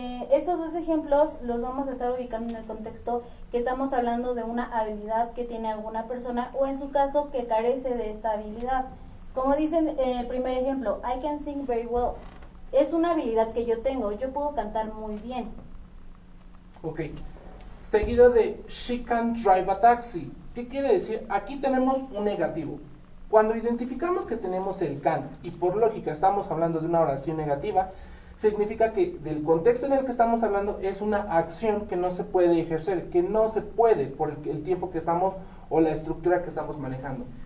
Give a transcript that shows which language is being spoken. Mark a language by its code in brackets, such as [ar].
[es] Estos dos ejemplos los vamos a estar ubicando en el contexto que estamos hablando de una habilidad que tiene alguna persona, o en su caso que carece de esta habilidad. Como dicen en el primer ejemplo, [en] I can sing very well. [es] Es una habilidad que yo tengo, yo puedo cantar muy bien. Ok. Seguido de [en] she can drive a taxi. [es] ¿Qué quiere decir? Aquí tenemos un negativo. Cuando identificamos que tenemos el can y por lógica estamos hablando de una oración negativa, significa que del contexto en el que estamos hablando es una acción que no se puede ejercer, que no se puede por el tiempo que estamos o la estructura que estamos manejando.